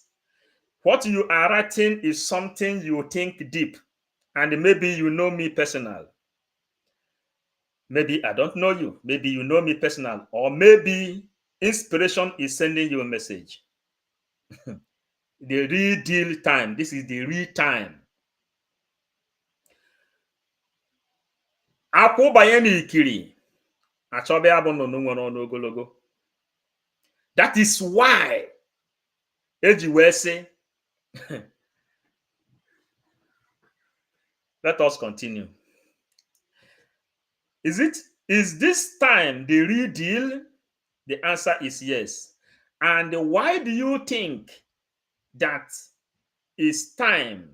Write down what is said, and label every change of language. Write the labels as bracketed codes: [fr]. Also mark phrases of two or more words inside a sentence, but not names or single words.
[en] What you are writing is something you think deep, and maybe you know me personal. Maybe I don't know you. Maybe you know me personal, or maybe inspiration is sending you a message. The real deal time. This is the real time. [ig] Akwụbanye n'ikiri achọbe abụ nnụnụ nwere ọnụ ogologo. [en] That is why [ig] eji wee sị [en] let us continue. Is this time the real deal? The answer is yes. And why do you think that is time?